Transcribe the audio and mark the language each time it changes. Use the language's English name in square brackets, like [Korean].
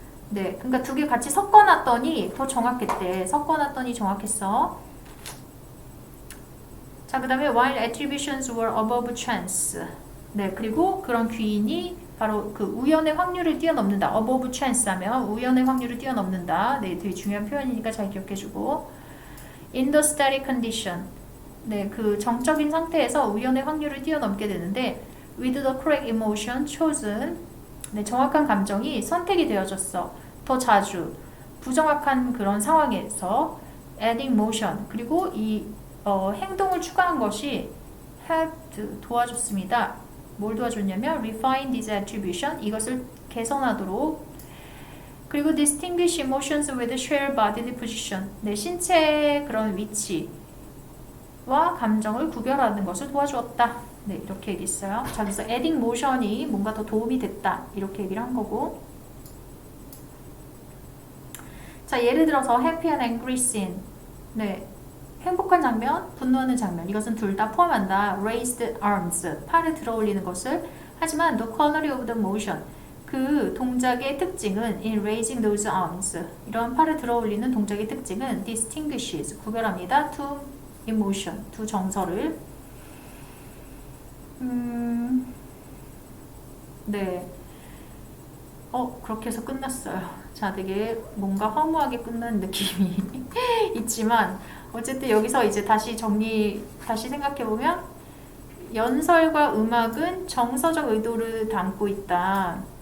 [Korean] 네, 그러니까 두 개 같이 섞어놨더니 더 정확했대. 섞어놨더니 정확했어. 자, 그 다음에 [English] while attributions were above chance. [Korean] 네, 그리고 그런 귀인이 바로 그 우연의 확률을 뛰어넘는다. [English] above chance [Korean] 하면 우연의 확률을 뛰어넘는다. 네, 되게 중요한 표현이니까 잘 기억해주고. [English] in the static condition. [Korean] 네, 그 정적인 상태에서 우연의 확률을 뛰어넘게 되는데 [English] with the correct emotion chosen. [Korean] 네, 정확한 감정이 선택이 되어졌어. 더 자주. 부정확한 그런 상황에서 [English] adding motion. [Korean] 그리고 이 행동을 추가한 것이 helped 도와줬습니다. 뭘 도와줬냐면 [English] refine this attribution. [Korean] 이것을 개선하도록. [English] 그리고 distinguish emotions with shared bodily position. [Korean] 네, 신체의 그런 위치와 감정을 구별하는 것을 도와주었다. 네, 이렇게 얘기했어요. 자, 그래서 [English] adding motion [Korean] 이 뭔가 더 도움이 됐다. 이렇게 얘기를 한 거고. 자, 예를 들어서 [English] happy and angry scene. [Korean] 네, 행복한 장면, 분노하는 장면. 이것은 둘 다 포함한다. [English] raised arms, [Korean] 팔을 들어 올리는 것을. 하지만 [English] the quality of the motion. [Korean] 그 동작의 특징은 [English] in raising those arms. [Korean] 이런 팔을 들어 올리는 동작의 특징은 distinguishes, 구별합니다. [English] two emotion, [Korean] 두 정서를. 네. 그렇게 해서 끝났어요. 자, 되게 뭔가 허무하게 끝난 느낌이 있지만 어쨌든 여기서 이제 다시 생각해보면 연설과 음악은 정서적 의도를 담고 있다.